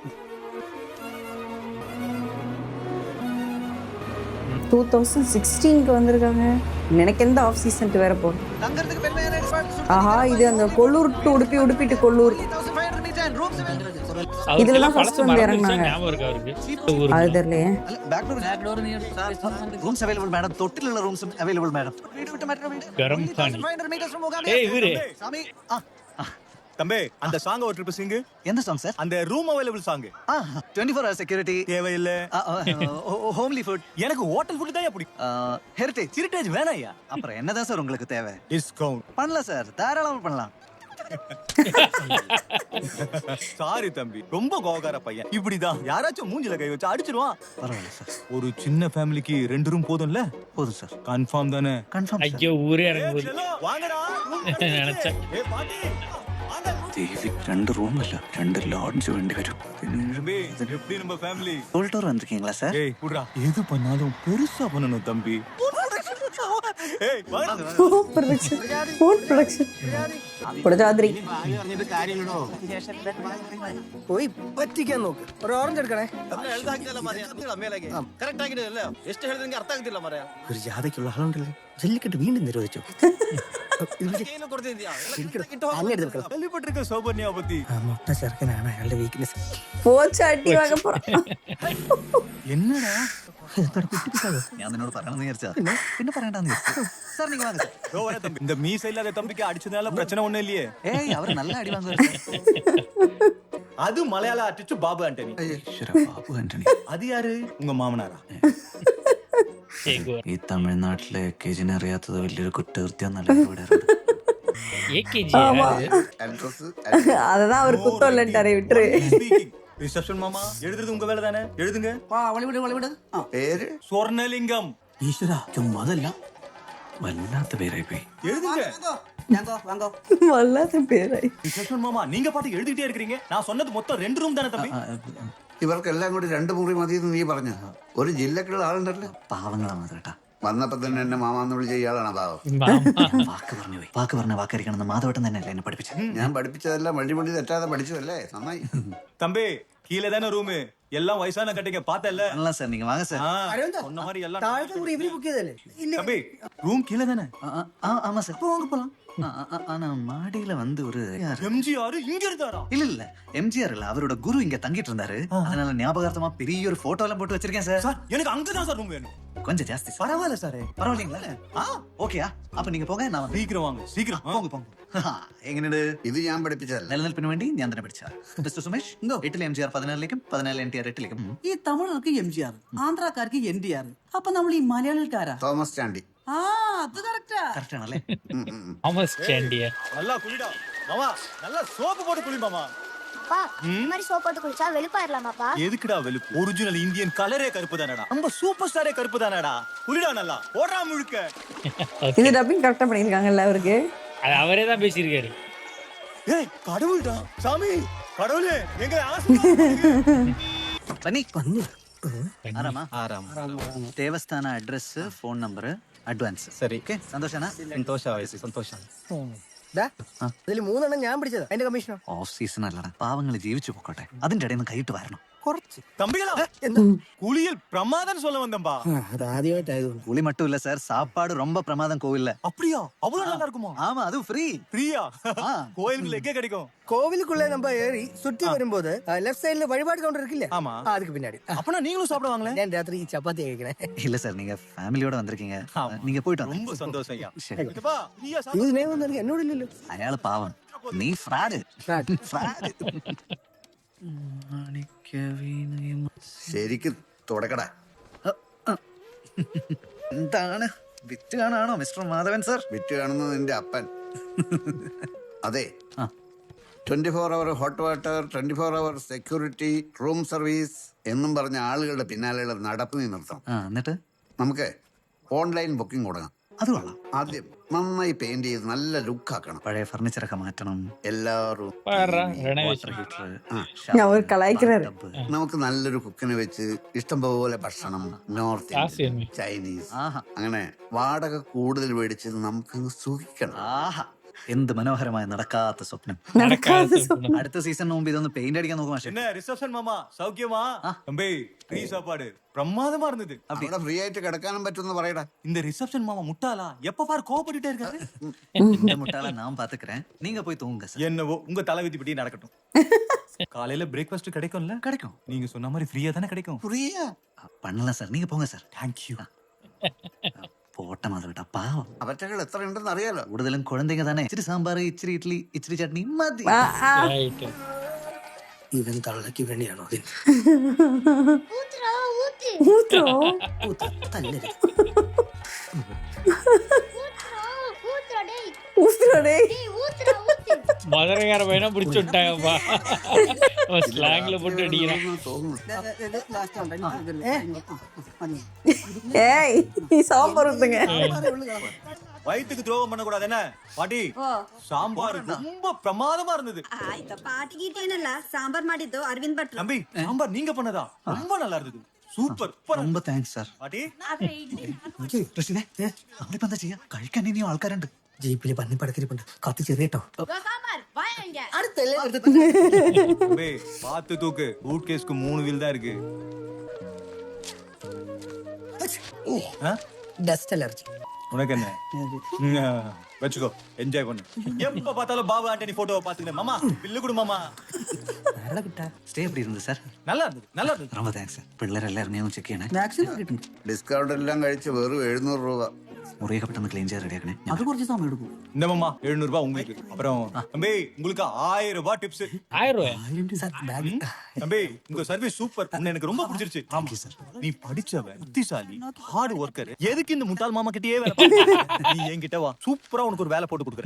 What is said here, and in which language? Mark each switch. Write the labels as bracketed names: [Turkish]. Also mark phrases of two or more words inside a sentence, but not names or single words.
[Tamil] 2016 வந்திருக்காங்க. எனக்கு எந்த ஆஃப் சீசன் வேற போகும். ஆஹா இது அந்த கொள்ளூர் டு உடுப்பி உடுப்பிட்டு கொள்ளூர் இதுலதான் ஃபர்ஸ்ட் வந்து இறங்குனாங்க. ஞாபகம் இருக்கா அவருக்கு? அது தெரியலையே. [Malayalam] റൂംസ് അവൈലബിൾ മാഡം. തൊട്ടിലുള്ള റൂംസും അവൈലബിൾ മാഡം. [Tamil] கரம் பாணி. ஏய் இவரு தம்பி அந்த சாங் ஒரு ட்ரிப் சிங்கு. [Malayalam] എന്ത് സോങ് സാർ? [Tamil] அந்த ரூம் அவைலபிள் சாங். [English] 24 hours security [Tamil] தேவையில்ல. [English] homely food. [Tamil] எனக்கு [English] hotel food [Tamil] தான் பிடிக்கும். ஹெரிட்டேஜ் ஹெரிட்டேஜ் வேணாயா? அப்புறம் என்னதான் சார் உங்களுக்கு தேவை? டிஸ்கவுண்ட் பண்ணலாம் சார், தாராளமா பண்ணலாம். சாரி தம்பி, ரொம்ப கோகார பையன். இப்படிதான் யாராச்சும் மூஞ்சில கை வச்சு அடிச்சிடுவான். பரவாயில்ல சார், ஒரு சின்ன ஃபேமிலிக்கு 2 ரூம் போதும்ல? போதும் சார். கன்ஃபார்ம் தானே? கன்ஃபார்ம். ஐயோ ஊரே இறங்குது வாங்கடா. நினைச்சேன். ஏய் பாட்டி [Malayalam] ദേവി 2 റൂമല്ല 2 ലോഡ്ജ് വേണ്ടി വരും. [Tamil] தம்பி எப்படி நம்ம ஃபேமிலி? ടോൾ വന്നിരിക്കீங்களா சார்? ஏய் புடுடா, எது பண்ணாலும் பெருசா பண்ணணும் தம்பி. ஏய் வாடா. [English] food production കൊടജാദ്രി. [Malayalam] പോയി പറ്റിക്കാൻ നോക്ക്. ഒരു ഓറഞ്ച് എടുക്കണേ. ഒരു ജാഥയ്ക്കുള്ള ആളുണ്ടല്ലോ. ജല്ലിക്കെട്ട് വീണ്ടും നിരോധിച്ചു. [Tamil] கேள்விப்பட்டிருக்க சௌபர்ணியா பத்தி. [Malayalam] മുട്ട ചെറുക്കനാണ് അയാളുടെ വീക്ക്നെസ്. [Tamil] போச்சு அடி வாங்க போற. என்னடா [Malayalam] ഞാൻ നിന്നോട് പറയണമെന്ന് വിചാരിച്ചാ പിന്നെ പറയണ്ടെന്ന് വിചാരിച്ചു. സാർ നിങ്ങൾ വാங்க സാർ. [Tamil] ரோவர தம்பி, இந்த மீசை இல்லாத தம்பிக்கு அடிச்சதால பிரச்சனை ஒண்ணும் இல்லையே. [Malayalam] ഏയ് അവർ നല്ല അടി വാങ്ങുവായിരുന്നു. [Tamil] அது மலையாள ஆர்டிஸ்ட் பாபு ஆண்டனி. [Malayalam] ഈശ്വര, ബാബു ആന്റണി. [Tamil] அது யாரு? உங்க மாமனாரா? [Malayalam] ഈ തമിഴ്നാട്ടിലെ കേജിനെ അറിയാത്തത് വലിയൊരു കുറ്റകൃത്യം അഡ്രസ് [Tamil] அததான் அவர் குத்தம் இல்லைன்ட்டாரே விட்டுரு. ரிசப்ஷன் மாமா எழுதுறது உங்க வேலை தானே, எழுதுங்க. [Malayalam] പേര് സ്വർണലിംഗം ഈശ്വര ചുമ്മാതല്ല വല്ലാത്ത പേരായി പോയി. [Tamil] எழுதுங்க. [Malayalam] വല്ലാത്ത പേരായ്. [Tamil] ரிசப்ஷன் மாமா நீங்க பாட்டு எழுதிட்டே இருக்கீங்க. நான் சொன்னது மொத்தம் 2 റൂം தானே தம்பி. [Malayalam] ഇവർക്കെല്ലാം കൂടി 2 മുറി മതി എന്ന് നീ പറഞ്ഞ ഒരു ജില്ലക്കുള്ള ആളുണ്ടല്ലോ. പാവങ്ങളാ മാധവേട്ടാ. വന്നപ്പോ തന്നെ എന്നെ മാമാന്ന് വിളിച്ച ഇയാളാണ് പാവം. വാക്ക് പറഞ്ഞു പോയി. വാക്ക് പറഞ്ഞ വാക്കരിക്കണമെന്ന് മാധവേട്ടൻ തന്നെയല്ലേ എന്നെ പഠിപ്പിച്ചത്. ഞാൻ പഠിപ്പിച്ചതെല്ലാം വഴി തെറ്റാതെ പഠിച്ചതല്ലേ, നന്നായി. [Tamil] தம்பி கீழே தானே ரூம், எல்லாம் வயசான கட்டிங்க பார்த்தல. நல்லா சார் நீங்க வாங்க சார். சொன்ன மாதிரி எல்லாம் தம்பி ரூம் கீழே தானே. ஆமா சார் போங்க போலாம். ஆனா மாடியில வந்து ஒரு எம்ஜிஆர் இங்க இருந்தாரா? இல்ல இல்ல எம்ஜிஆர் இல்ல, அவரோட குரு இங்க தங்கிட்டு இருந்தாரு. அதனால ஞாபகார்த்தமா பெரிய ஒரு போட்டோ எல்லாம் போட்டு வச்சிருக்கேன் சார். சார் எனக்கு அங்கதான் சார் ரூம் வேணும். கொஞ்சம் ஜாஸ்தி சார். பரவாயில்ல சார். பரவாயில்லைங்களா? ஓகேயா? அப்ப நீங்க போங்க, நான் வந்து சீக்கிரம் வாங்க, சீக்கிரம் போங்க போங்க. എങ്ങനെയുണ്ട്? [Malayalam] ഇത് ഞാൻ പഠിപ്പിച്ചതല്ല. നിലനിൽപ്പിന് വേണ്ടി ഞാൻ തന്നെ പഠിച്ച മിസ്റ്റർ സുമേഷ്. 8 എംജിആർ 14ലേക്കും 14 NTR 8ലേക്കും. ഈ തമിഴർക്ക് MGR, ആന്ധ്രാക്കാർക്ക് NTR. അപ്പൊ നമ്മൾ ഈ മലയാളിക്കാരാ? തോമസ് ചാണ്ടി. ആ അത് കറക്റ്റാ. കറക്റ്റ് ആണല്ലേ? [Tamil] தாமஸ் சாண்டியா. நல்லா குளிடா மாமா, நல்லா சோப்பு போட்டு குளி மாமா. சோப் போட்டு குளிச்சா வெளுப்பாயிரலாமாப்பா? எதுக்குடா வெளுப்பு? ஒரிஜினல் இந்தியன் கலரே கருப்பு தானடா. நம்ம சூப்பர் ஸ்டாரே கருப்பு தானடா. குளிடா நல்லா, ஓடுறா முழுக்க. இது டப்பிங் கரெக்டா பண்ணிருக்காங்கல்ல அவருக்கு. அது அவரே தான் பேசியிருக்காரு. ஏய் கடவுள்டா சாமி, கடவுளே எங்க ஆசீர்வாதம். [Kannada] ബന്നി [Malayalam] വന്നു. ആരാമാ? [Tamil] ஆறாம் [Kannada] ದೇವಸ್ಥಾನ ಅಡ್ರೆಸ್, ಫೋನ್ ನಂಬರ್, ಅಡ್ವಾನ್ಸ್. [Tamil] சரி. [Kannada] ಓಕೆ ಸಂತೋಷನಾ? [Malayalam] സന്തോഷം. ഇതിൽ 3 എണ്ണം ഞാൻ പിടിച്ചത്. അതിന്റെ കമ്മീഷനോ? ഓഫ് സീസൺ അല്ലടാ, പാവങ്ങൾ ജീവിച്ചു പോക്കോട്ടെ. അതിന്റെ ഇടയിൽ നിന്ന് കൈയിട്ട് വരണം. കുറച്ച്. [Tamil] தம்பிகளா குளியல் பிரமாதம் சொல்ல வந்தம்பா. [Malayalam] അത് ആദ്യമായിട്ടായതുകൊണ്ട്. [Tamil] புளி மட்டும் இல்ல சார், சாப்பாடு ரொம்ப பிரமாதம் கோவில்ல. அப்படியா? அவ்வளவு நல்லா இருக்குமா? ஆமா, அது ஃப்ரீ. ஃப்ரீயா? கோயிலுக்குள்ள எங்க கிடைக்கும்? கோவிலுக்குள்ள நம்ம ஏறி சுற்றி வரும்போது லெஃப்ட் சைடுல வழிபாடு கவுண்டர் இருக்குல்ல, ஆமா. அதுக்கு பின்னாடி. அப்பனா நீங்களும் சாப்பிடுவாங்களே? [Malayalam] ഞാൻ രാത്രി ഈ ചപ്പാത്തി കഴിക്കണേ. [Tamil] இல்ல சார், நீங்க ஃபேமிலியோட வந்திருக்கீங்க. நீங்க போயிட்டு வாங்க. ரொம்ப சந்தோஷம் ஐயா. [Malayalam] ശരി. [Tamil] இதுப்பா ஃப்ரீயா சாப்பிடு. [Malayalam] ഇത് സ്നേഹം ഒന്നും എന്നോടില്ലല്ലോ. അയാള് പാവം, നീ ഫ്രാഡ്. ശരിക്ക് തുടക്കട. എന്താണ് വിറ്റ് കാണാണോ മിസ്റ്റർ മാധവൻ സാർ? വിറ്റ് കാണുന്നത് നിന്റെ അപ്പൻ. അതെ, 24 hour [English] hot water, [Malayalam] 24 hour സെക്യൂരിറ്റി, [English] room service [Malayalam] എന്നും പറഞ്ഞ ആളുകളുടെ പിന്നാലെയുള്ള നടപ്പ് നീ നിർത്തണം. എന്നിട്ട് നമുക്ക് ഓൺലൈൻ ബുക്കിംഗ് തുടങ്ങാം. അത് കൊള്ളാം. ആദ്യം നന്നായി പെയിന്റ് ചെയ്ത് നല്ല ലുക്ക് ആക്കണം. പഴയ ഫർണിച്ചറൊക്കെ മാറ്റണം. എല്ലാവരും [Tamil] அவர் கலாய்க்கிறாரு. [Malayalam] നമുക്ക് നല്ലൊരു കുക്കിനെ വെച്ച് ഇഷ്ടംപോലെ ഭക്ഷണം, [English] north Indian, [Malayalam] ചൈനീസ്, അങ്ങനെ വാടക കൂടുതൽ മേടിച്ച് നമുക്കങ്ങ് സുഖിക്കണം. ആഹാ, എന്ത് മനോഹരമായ നടക്കാത്ത സ്വപ്നം. അടുത്ത സീസണിന് മുമ്പ് ഇതൊന്ന് പെയിന്റ് അടിക്കാൻ നോക്കും. പക്ഷേ [Tamil] என்ன ரிசப்ஷன் மாமா சௌக்கியமா? தம்பி ஃப்ரீ சாப்பாடு பிரமாதமா இருந்தது. അവിടെ ഫ്രീ ആയിട്ട് കിടക്കാനും പറ്റുമെന്ന് പറയടാ. இந்த ரிசப்ஷன் மாமா முட்டாளா? எப்ப பாரு கோபப்பட்டுட்டே இருக்காரு. இந்த முட்டாள நான் பாத்துக்கிறேன், நீங்க போய் தூங்குங்க சார். என்னவோ உங்க தலைவிதி படி நடக்கட்டும். காலையில பிரேக்ஃபாஸ்ட் கிடைக்கும்ல? கிடைக்கும். நீங்க சொன்ன மாதிரி ஃப்ரீயா தானே கிடைக்கும்? [Malayalam] ഫ്രീയാ [Tamil] பண்ணலாம் சார், நீங்க போங்க சார். தேங்க்யூ. [Malayalam] പോട്ടെ മാധവേട്ടാ, പാവം. അവറ്റകൾ എത്ര ഉണ്ടെന്ന് അറിയാലോ. കൂടുതലും കുഴന്തേങ്ക തന്നെ. ഇച്ചിരി സാമ്പാർ, ഇച്ചിരി ഇഡ്ലി, ഇച്ചിരി ചട്നി മതി. ഇവൻ തള്ളക്ക് വേണ്ടിയാണോ? [Tamil] மதுரைக்கார பையனா பிடிச்சு விட்டாங்கப்பா. ஸ்லாங்ல போட்டு அடிக்கிறான். ஏய், சாம்பார் ஊத்துங்க. வயிற்றுக்கு துரோகம் பண்ண கூடாது என்ன பாட்டி? சாம்பார் ரொம்ப பிரமாதமா இருந்தது. பாட்டி கிட்டேனல்ல சாம்பார் [Kannada] ಮಾಡಿದ್ದು ಅರವಿಂದ್ ಭಟ್ರು. [Tamil] தம்பி சாம்பார் நீங்க பண்ணதா? ரொம்ப நல்லா இருந்தது. [Malayalam] സൂപ്പർ. ரொம்ப താങ്ക്സ് സാർ. പാട്ടി റഷീദേ, നമ്മളിപ്പോ എന്താ ചെയ്യാ? കഴിക്കാൻ ഇനിയും ആൾക്കാരുണ്ട്. ജീപ്പില് പന്നി പടത്തിരിപ്പുണ്ട്, കത്തി ചെറിയട്ടോ. [Tamil] சாம்பார் வாங்க. தம்பி பாத்து தூக்கு. ரூட் கேஸ்க்கு 3 வீல் தான் இருக்கு. [English] dust allergy. [Tamil] உனக்கு என்ன? வச்சுக்கோ, என்ஜாய் பண்ணு. எப்ப பார்த்தாலும் பாபு ஆண்டனி போட்டோவை பாத்துக்கிட்டே மாமா பில்லு கொடு மாமா. ஸ்டே எப்படி இருந்தது சார்? நல்லா இருந்தது, நல்லா இருந்தது. [Malayalam] ரொம்ப താങ്ക്സ് സാർ. പിള്ളേരെല്ലാം ഇറങ്ങിയൊന്ന് ചെക്ക് ചെയ്യണേ. വാക്സിൻ കിട്ടും. ഡിസ്കൗണ്ട് എല്ലാം കഴിച്ച് വെറും 700 രൂപ. മുറിയൊക്കെ പെട്ടെന്ന് ക്ലീൻ ചെയ്യാൻ റെഡിയാക്കണേ. അത് കുറച്ച് സമയം എടുക്കും. [Tamil] இந்த மாமா 700 ரூபாய் உங்களுக்கு. அப்புறம் தம்பி உங்களுக்கு 1000 ரூபாய் டிப்ஸ். 1000 ரூபாயா? தம்பி உங்க சர்வீஸ் சூப்பர். உன்னை எனக்கு ரொம்ப பிடிச்சிருச்சு. நீ படிச்சவன், புத்திசாலி, [English] hard worker. [Tamil] எதுக்கு இந்த முட்டாள் மாமா கிட்டயே வேலை பார்க்கற? நீ என்கிட்ட வா. சூப்பரா உனக்கு ஒரு வேலை போட்டு கொடுக்குறேன்.